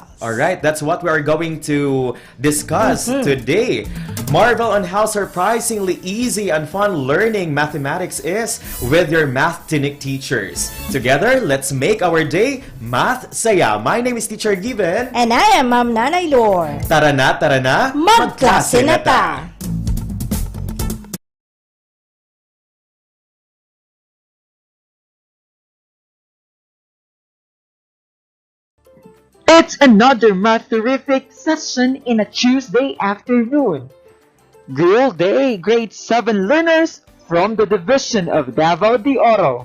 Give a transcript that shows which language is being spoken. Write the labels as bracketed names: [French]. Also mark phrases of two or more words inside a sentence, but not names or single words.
[English] Alright, that's what we are going to discuss today. Marvel on how surprisingly easy and fun learning mathematics is with your MATH-TINIK teachers. Together, let's make our day Math Saya. My name is Teacher Given. And I am Ma'am Nanay Lor. [Cebuano] Tara na, magklase na ta! [English] It's another math-terrific session in a Tuesday afternoon. Good day, grade 7 learners from the division of Davao de Oro.